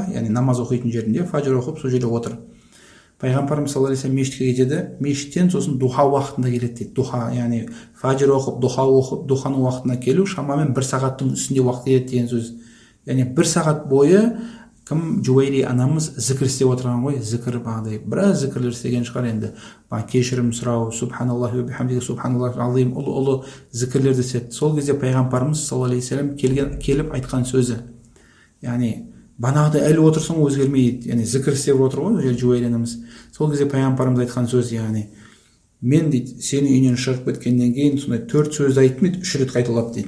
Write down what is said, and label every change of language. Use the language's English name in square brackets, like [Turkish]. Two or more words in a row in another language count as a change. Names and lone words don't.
[Kazakh] Яғни намаз оқитын жерінде, фажр оқып сол жерде отыр. Пайғамбарымыз [Arabic] صلى الله عليه وسلم [Kazakh] мешітке кетеді, мешіттен сосын духа уақытында келеді дейді. Духа, яғни фажр оқып, духа оқып, духаның уақытына келу шамамен 1 сағаттың үстінде уақыт кетеді деген сөз. Яғни 1 сағат бойы кім Жуайри анамыз зікір істеп отырған ғой, зікір бағдай біраз зікірлер істеген шығар енді. Кешірім сұрау, [Arabic] سبحان الله وبحمده، سبحان الله عليهم, [Kazakh] ұлы зікірлерді істеді. Сол кезде пайғамбарымыз [Arabic] صلى الله عليه وسلم [Kazakh] келіп айтқан сөзі. Яғни банағыда әлі отырсың өзгермейді. Яғни зікір істеп отыр ғой Жуайри анамыз. Сол кезде пайғамбарымыз айтқан сөз, яғни мен дейді, сені үйінен шығып кеткеннен кейін сондай 4 сөзді айттым дейді, 3 рет қайталап дейді.